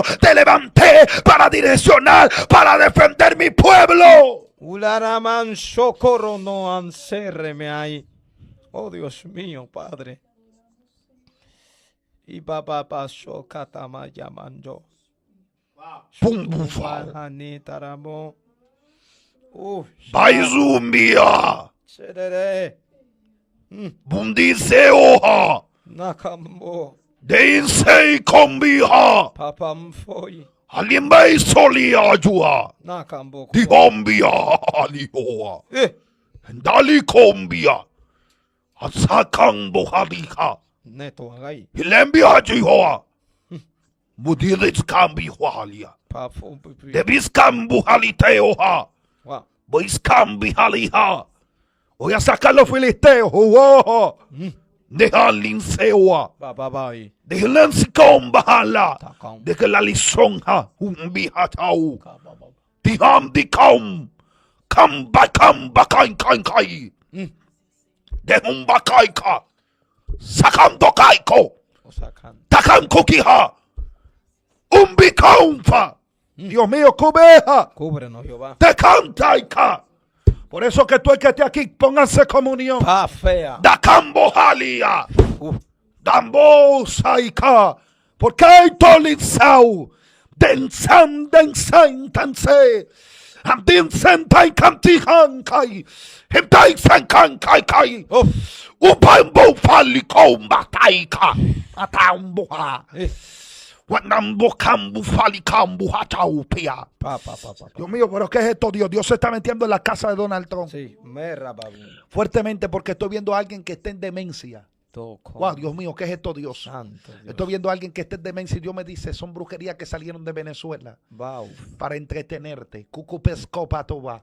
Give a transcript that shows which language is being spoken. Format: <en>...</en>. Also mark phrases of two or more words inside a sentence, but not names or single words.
<es>Te levanté para direccionar. Para defender mi pueblo. Ularaman socorro no ansérreme ahí. Oh Dios mío, Padre. Y papá pasó catama llamando. Pum bufal. Taramo. Baizumbia. Serere. Bundice oja. Nakambo. Deinsei kombia. Papam foi. Alimbei solia jua. Nakambo. Dihombia. Alihoa. Dali kombia. Asakang bohadika. Neto agai. Hilembia jihoa. Mudilis kambi hualia. Papum. Debis kambu haliteoha. Wow. Bois kambi haliha. Voy a sacar los filisteos. Deja linseoa. Baba bai. Deja lensikon bahala. Takam. Deja la lisonja. Umbihatau. Tiham dikam. Kamba kain kai. Dehum bakaika. Sakando kaiko. Osakan. Takam kukiha. Umbikaumfa. Dios mío, cubeja. Cúbrenos, Jehová. Te cantaika. Por eso que tú el que esté aquí, pónganse comunión. Pa fea. Da cambo halia. Dambo saika. Porque hay tolizau. Densan tanse. Amdin sentai kantihan kai. Hemtai sankan kai. Upambo falikom bataika. Atamboha. Wanambo kambu falikambu hataupia. Dios mío, pero ¿qué es esto, Dios? Dios se está metiendo en la casa de Donald Trump. Sí, merra babu. Fuertemente porque estoy viendo a alguien que está en demencia. Wow, Dios mío, ¿qué es esto, Dios? Santo Dios. Estoy viendo a alguien que está en demencia y Dios me dice, son brujerías que salieron de Venezuela Wow. para entretenerte. Cucupescopatoba.</es>